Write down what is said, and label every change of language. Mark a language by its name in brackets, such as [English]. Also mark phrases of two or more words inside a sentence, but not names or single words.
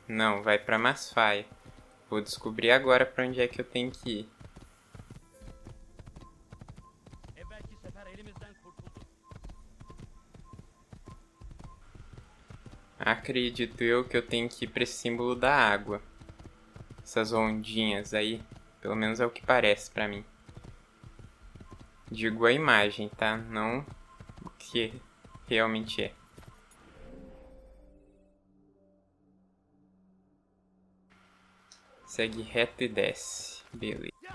[Portuguese] Não, vai pra Masfaia. Vou descobrir agora pra onde é que eu tenho que ir. [Turkish] Evvelki sefer elimizden kurtuldu. [Portuguese] Acredito eu que eu tenho que ir pra esse símbolo da água. Essas ondinhas aí, pelo menos é o que parece pra mim. Digo a imagem, tá? Não o que realmente é. Segue reto e desce. Beleza.